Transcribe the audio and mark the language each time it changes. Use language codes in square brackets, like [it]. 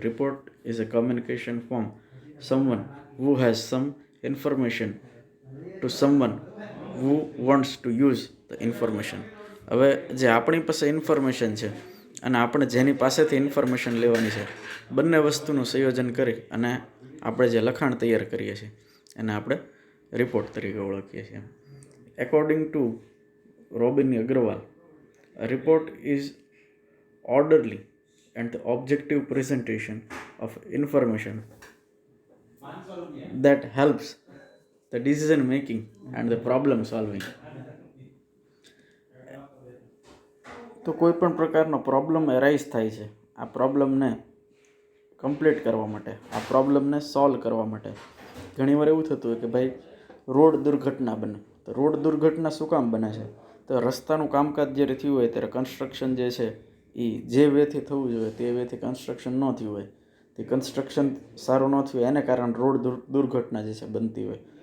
[en] Report is a communication from someone who has some information to someone who wants to use the information. [gu] હવે જે આપણી પાસે information છે અને આપણે જેની પાસેથી ઇન્ફોર્મેશન લેવાની છે, બંને વસ્તુનું સંયોજન કરી અને આપણે જે લખાણ તૈયાર કરીએ છીએ એને આપણે રિપોર્ટ તરીકે ઓળખીએ છીએ. [en] According to Robin Agrawal, a report is orderly and the objective presentation of information that helps the decision making and the problem solving. [gu] તો કોઈ પણ પ્રકારનો પ્રોબ્લેમ એરાઇઝ થાય છે, આ પ્રોબ્લેમને કમ્પ્લીટ કરવા માટે, આ પ્રોબ્લેમને સોલ્વ કરવા માટે ઘણીવાર એવું થતું હોય કે ભાઈ રોડ દુર્ઘટના બને. તો રોડ દુર્ઘટના શું કામ બને છે? તો રસ્તાનું કામકાજ જ્યારે થયું હોય ત્યારે કન્સ્ટ્રક્શન જે છે એ જે વેથી થવું જોઈએ તે વેથી કન્સ્ટ્રક્શન ન થયું હોય, તે કન્સ્ટ્રક્શન સારું ન થયું એને કારણે રોડ દુર્ઘટના જે છે બનતી હોય.